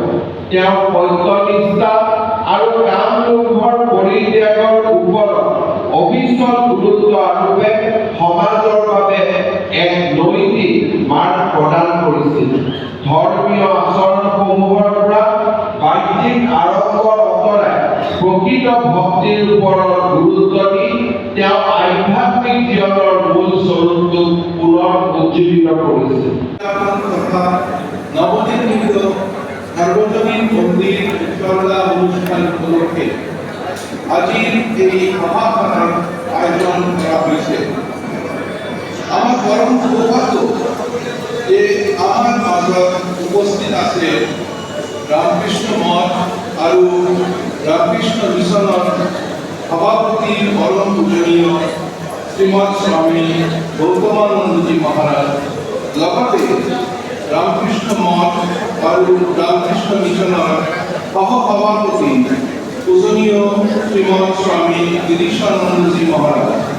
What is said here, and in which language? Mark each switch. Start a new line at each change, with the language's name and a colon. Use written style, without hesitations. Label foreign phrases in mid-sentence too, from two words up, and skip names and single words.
Assamese: তেওঁৰ সত্যনিষ্ঠা আৰু কাম লোভৰ পৰিত্যাগৰ ওপৰত অবিচল গুৰুত্ব আৰোপে সমাজৰ বাবে এক নৈতিক মাৰ্গ প্ৰদান কৰিছিল। ধৰ্মীয় আচৰণসমূহৰ পৰা বাহ্যিক আড়ম্বৰ আঁতৰাই প্ৰকৃত ভক্তিৰ ওপৰত গুৰুত্ব দি তেওঁ আধ্যাত্মিক জীৱনৰ মূল স্বৰূপটোক পুনৰ উজ্জীৱিত কৰিছিল।
Bangla: তথা নবনির্মিত সার্বজনীন মন্দির চর্চা অনুষ্ঠান উপলক্ষে আজির এই মহাখানার আয়োজন করা হয়েছে। আমার পরম সৌভাগ্য যে আমার মাজত উপস্থিত আছে রামকৃষ্ণ মঠ আর রামকৃষ্ণ মিশনের সভাপতি পরম পূজনীয় শ্রীমৎ স্বামী গৌতমানন্দজি মহারাজ, লগতে রামকৃষ্ণ মঠ আর রামকৃষ্ণ মিশনের সহসভাপতি পূজনীয় শ্রীমৎ স্বামী গিরিশানন্দজি মহারাজ।